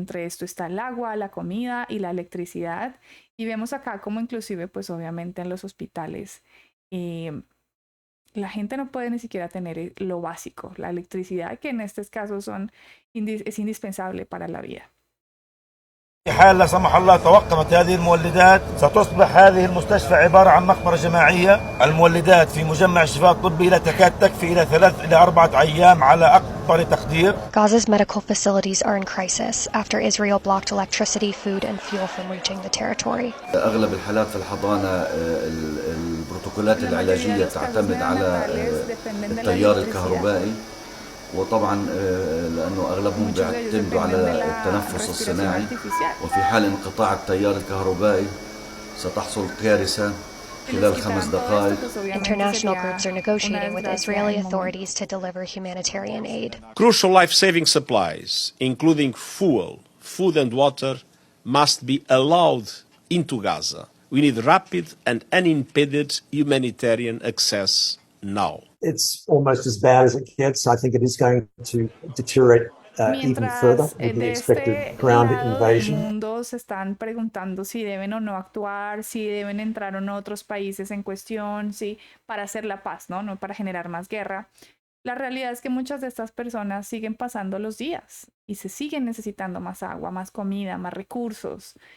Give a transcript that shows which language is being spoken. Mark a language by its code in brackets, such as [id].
[es] Entre esto está el agua, la comida y la electricidad. Y vemos acá como inclusive, pues obviamente en los hospitales, la gente no puede ni siquiera tener lo básico, la electricidad, que en estos casos es indispensable para la vida. [ar] حال لا سمح الله توقفت هذه المولدات ستصبح هذه المستشفى عبارة عن مقبرة جماعية. المولدات في مجمع الشفاء الطبي لا تكاد تكفي إلى 3 إلى 4 أيام على أقصى تقدير. [en] Gaza's medical facilities are in crisis after Israel blocked electricity, food and fuel from reaching the territory. [ar] أغلب الحالات في الحضانة البروتوكولات العلاجية تعتمد على التيار الكهربائي وطبعا لأنه أغلبهم بيعتمدوا على التنفس الصناعي وفي حال انقطاع التيار الكهربائي ستحصل كارثة خلال 5 دقائق. [en] International groups are negotiating with Israeli authorities to deliver humanitarian aid. Crucial life-saving supplies, including fuel, food and water, must be allowed into Gaza. We need rapid and unimpeded humanitarian access now. It's almost as bad as it gets. I think it is going to deteriorate even further with the expected ground invasion. [es] El mundo se están preguntando si deben o no actuar, si deben entrar o no otros países en cuestión, sí, para hacer la paz, ¿no? No para generar más guerra. La realidad es que muchas de estas personas siguen pasando los días y se siguen necesitando más agua, más comida, más recursos.